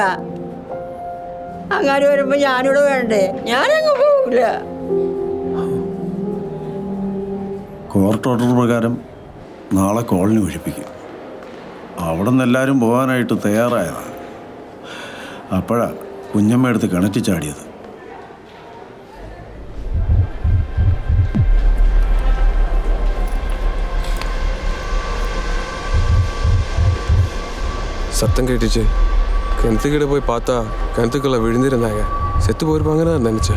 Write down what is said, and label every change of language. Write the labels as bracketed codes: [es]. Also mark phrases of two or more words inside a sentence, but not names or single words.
[ml] അങ്ങനെ വരുമ്പോ ഞാനിവിടെ വേണ്ടേ? ഞാനങ്ങ് പോവില്ല. കോർട്ട് ഓർഡർ പ്രകാരം നാളെ കോളനി ഒഴിപ്പിക്കും. അവിടെ നിന്ന് എല്ലാവരും പോകാനായിട്ട് തയ്യാറായതാണ്. അപ്പോഴാ കുഞ്ഞമ്മ എടുത്ത് കിണറ്റി ചാടിയത്. [ta] சத்தம் கேட்டுச்சு. கிணத்துக்கிட்ட போய் பார்த்தா கிணத்துக்குள்ள விழுந்திருந்தாங்க. செத்து போயிருப்பாங்கன்னு நான் நினைச்சேன்.